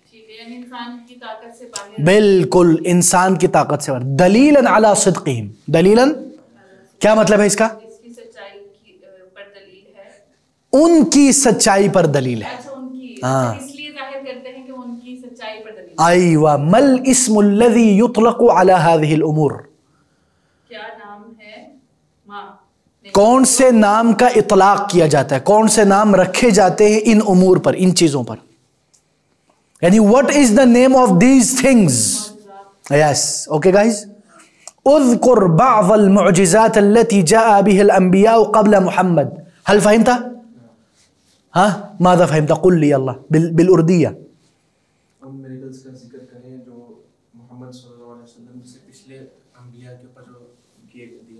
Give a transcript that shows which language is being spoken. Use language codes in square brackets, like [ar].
[ur] یعنی انسان کی طاقت سے باہر. بالکل انسان کی طاقت سے باہر. [ar] دلیلاً علی صدقہم، [ur] دلیلاً کیا مطلب ہے اس کا؟ اس کی سچائی پر دلیل ہے، ان کی سچائی پر دلیل ہے. اچھا، ان کی، اس لیے ظاہر کرتے ہیں کہ ان کی سچائی پر دلیل ہے. ایوہ. [ar] مل اسم الذی یطلق علی هذه الامور، [ur] کیا نام ہے، کون سے نام کا اطلاق کیا جاتا ہے، کون سے نام رکھے جاتے ہیں ان امور پر، ان چیزوں پر. [en] یعنی what is the name of these things. yes okay guys. [ar] اذکر بعض المعجزات التي جاء بها الانبیاء قبل محمد. هل فهمت؟ ماذا فهمت؟ قل لي الله بالاردیہ. [ur] ان میریکلز کا ذکر کریں جو محمد صلی اللہ علیہ وسلم سے پچھلے انبیاء کے اوپر جو کیے گئے